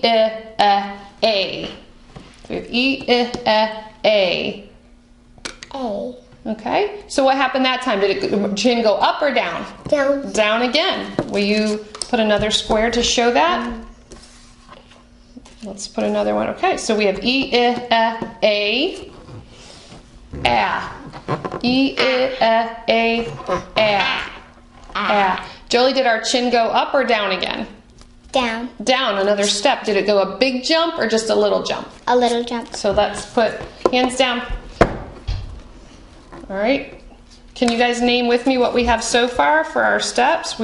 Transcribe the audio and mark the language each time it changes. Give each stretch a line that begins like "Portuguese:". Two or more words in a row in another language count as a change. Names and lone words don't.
English: A. We have E. A. A. Okay. So what happened that time? Did it chin go up or down? Down. Down again. Will you put another square to show that? Let's put another one. Okay. So we have E. A. E. A. Jolie, did our chin go up or down again? Down. Down, another step. Did it go a big jump or just a little jump? A little jump. So let's put hands down. All right. Can you guys name with me what we have so far for our steps?